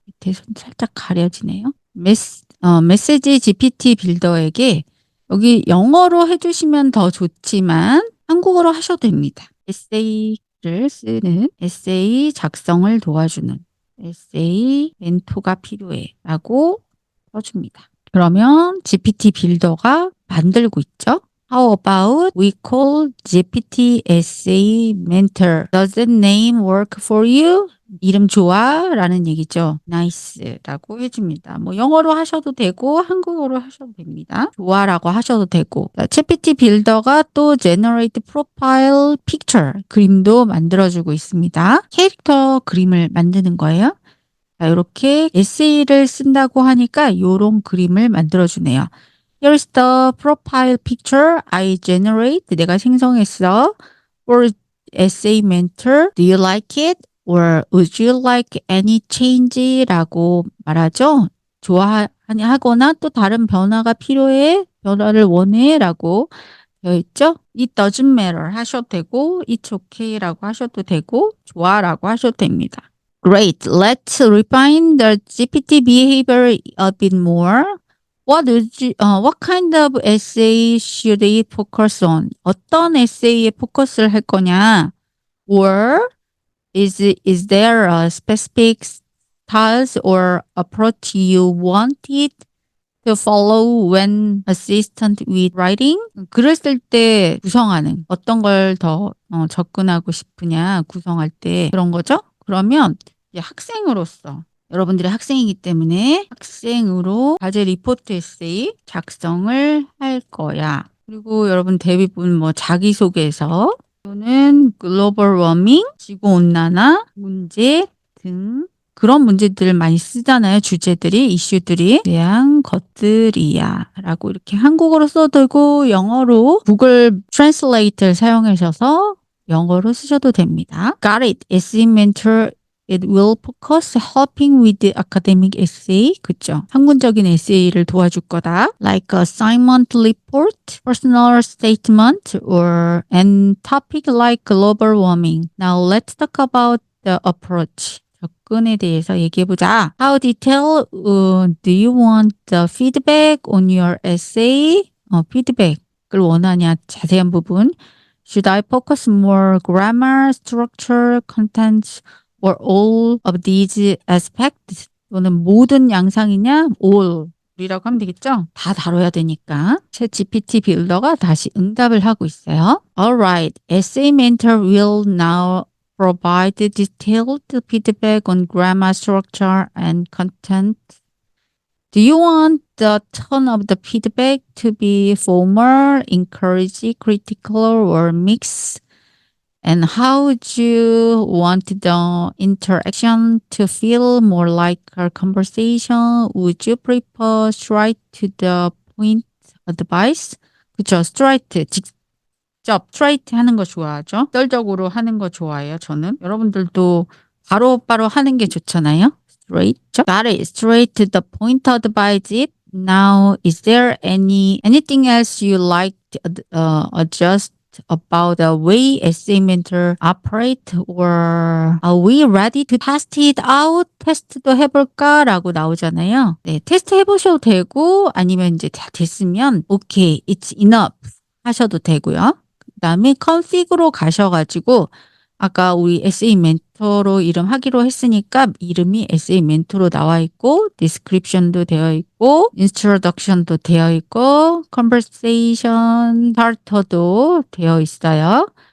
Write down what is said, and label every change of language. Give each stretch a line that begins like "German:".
Korean: 밑에 살짝 가려지네요. 메시지 GPT 빌더에게 여기 영어로 해주시면 더 좋지만 한국어로 하셔도 됩니다. 에세이를 쓰는 에세이 작성을 도와주는 에세이 멘토가 필요해 라고 써줍니다. 그러면 GPT 빌더가 만들고 있죠.
English: How about we call GPT Essay Mentor? Does that name work for you?
Korean: 이름 좋아? 라는 얘기죠. Nice 라고 해줍니다. 뭐 영어로 하셔도 되고 한국어로 하셔도 됩니다. 좋아라고 하셔도 되고. GPT 빌더가 또 Generate Profile Picture 그림도 만들어주고 있습니다. 캐릭터 그림을 만드는 거예요. 자, 이렇게 에세이를 쓴다고 하니까 이런 그림을 만들어주네요.
English: Here's the profile picture I generate.
Korean: 내가 생성했어.
English: For essay mentor. Do you like it? Or would you like any change?
Korean: 라고 말하죠. 좋아하거나 또 다른 변화가 필요해? 변화를 원해? 라고 되어 있죠.
English: It doesn't matter
Korean: 하셔도 되고
English: It's okay
Korean: 라고 하셔도 되고 좋아 라고 하셔도 됩니다.
English: Great. Let's refine the GPT behavior a bit more. What kind of essay should it focus on?
Korean: 어떤 에세이에 포커스를 할 거냐?
English: Or is there a specific style or approach you want it to follow when assistant with writing?
Korean: 글을 쓸 때 구성하는 어떤 걸 더 접근하고 싶으냐 구성할 때 그런 거죠? 그러면 이제 학생으로서 여러분들이 학생이기 때문에 학생으로 과제 리포트 에세이 작성을 할 거야. 그리고 여러분 대부분 뭐 자기소개서 또는 글로벌 워밍, 지구온난화 문제 등 그런 문제들을 많이 쓰잖아요. 주제들이, 이슈들이 대한 것들이야 라고 이렇게 한국어로 써도 되고 영어로 구글 트랜슬레이터를 사용하셔서 영어로 쓰셔도 됩니다.
English: Got it. Essay Mentor It will focus helping with the academic essay.
Korean: 그쵸? 학문적인 에세이를 도와줄 거다.
English: Like assignment report, personal statement, or an topic like global warming. Now let's talk about the approach.
Korean: 접근에 대해서 얘기해보자.
English: How detailed do you want the feedback on your essay?
Korean: 피드백을 원하냐? 자세한 부분.
English: Should I focus more grammar, structure, content, or all of these aspects?
Korean: 또는 모든 양상이냐? all이라고 하면 되겠죠? 다 다뤄야 되니까. 챗 GPT 빌더가 다시 응답을 하고 있어요.
English: Alright, Essay Mentor will now provide detailed feedback on grammar, structure, and content. Do you want the tone of the feedback to be formal, encourage critical or mixed? And how would you want the interaction to feel more like a conversation? Would you prefer straight to the point advice?
Korean: 그쵸, straight, 직접 straight 하는 거 좋아하죠. 직설적으로 하는 거 좋아해요, 저는. 여러분들도 바로바로 하는 게 좋잖아요.
English: Straight. Got it. Straight to the point advice. Now, is there anything else you like to adjust about the way essay mentor operate, or are we ready to test it out?
Korean: 테스트도 해볼까? 라고 나오잖아요. 네, 테스트 해보셔도 되고, 아니면 이제 다 됐으면,
English: okay, it's enough
Korean: 하셔도 되고요. 그 다음에 config으로 가셔가지고, 아까 우리 essay 멘토로 이름 하기로 했으니까 이름이 essay 멘토로 나와 있고, description도 되어 있고, introduction도 되어 있고, conversation starter도 되어 있어요.